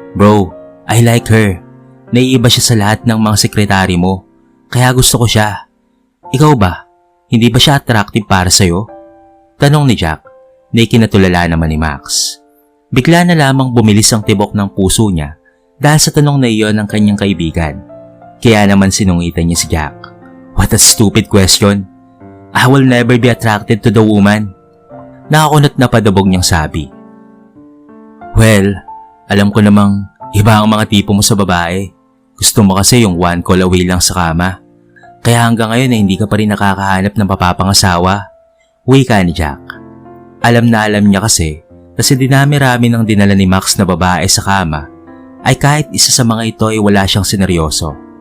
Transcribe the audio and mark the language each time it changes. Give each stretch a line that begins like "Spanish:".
English: Bro, I like her.
Filipino: Naiiba siya sa lahat ng mga sekretary mo. Kaya gusto ko siya. Ikaw ba? Hindi ba siya attractive para sa'yo? Tanong ni Jack na ikinatulala naman ni Max. Bigla na lamang bumilis ang tibok ng puso niya dahil sa tanong na iyon ng kanyang kaibigan. Kaya naman sinungitan niya si Jack.
English: What a stupid question. I will never be attracted to the woman.
Filipino: Nakakunot na padabog niyang sabi. Well, alam ko namang iba ang mga tipo mo sa babae. Gusto mo kasi yung
English: one call away
Filipino: lang sa kama. Kaya hanggang ngayon hindi ka pa rin nakakahanap ng papapangasawa. Wika ni Jack. Alam na alam niya kasi dinami-rami ng dinala ni Max na babae sa kama ay kahit isa sa mga ito ay wala siyang sineryoso.